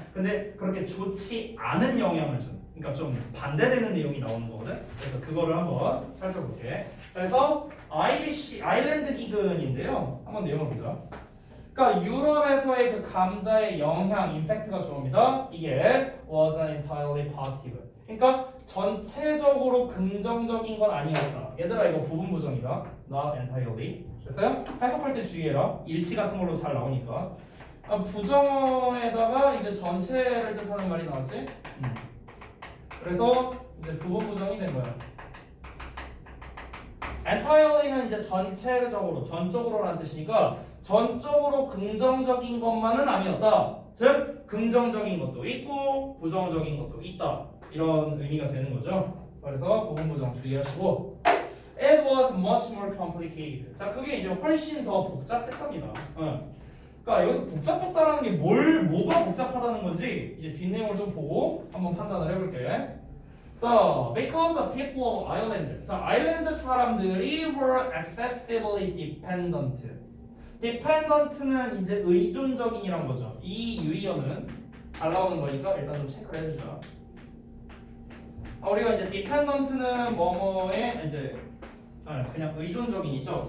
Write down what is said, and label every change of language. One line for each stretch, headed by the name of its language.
Korean: 근데 그렇게 좋지 않은 영향을 준, 그러니까 좀 반대되는 내용이 나오는 거거든. 그래서 그거를 한번 살펴볼게. 그래서 아일랜드 기근인데요. 한번 내용을 보자. 그러니까 유럽에서의 그 감자의 영향, 임팩트가 주어입니다. 이게
English: wasn't entirely positive.
Korean: 그러니까 전체적으로 긍정적인 건 아니었다. 얘들아 이거 부분 부정이다.
English: Not entirely.
Korean: 됐어요? 해석할 때 주의해라. 일치 같은 걸로 잘 나오니까. 부정어에다가 이제 전체를 뜻하는 말이 나왔지? 그래서 이제 부분 부정이 된 거야. entirely는 이제 전적으로라는 뜻이니까 전적으로 긍정적인 것만은 아니었다. 즉 긍정적인 것도 있고 부정적인 것도 있다. 이런 의미가 되는 거죠. 그래서 부분 부정 주의하시고.
English: It was much more complicated.
Korean: 자, 그게 이제 훨씬 더 복잡했답니다. 그러니까 여기서 복잡했다라는 게 뭐가 복잡하다는 건지 이제 뒷내용을 좀 보고 한번 판단을 해볼게. 자,
English: because the people of Ireland.
Korean: 자, 아일랜드 사람들이
English: were excessively dependent.
Korean: dependent는 이제 의존적인이란 거죠. 이 유의어는 잘 나오는 거니까 일단 좀 체크를 해주자. 우리가 이제 dependent는 뭐뭐에 이제 그냥 의존적인이죠.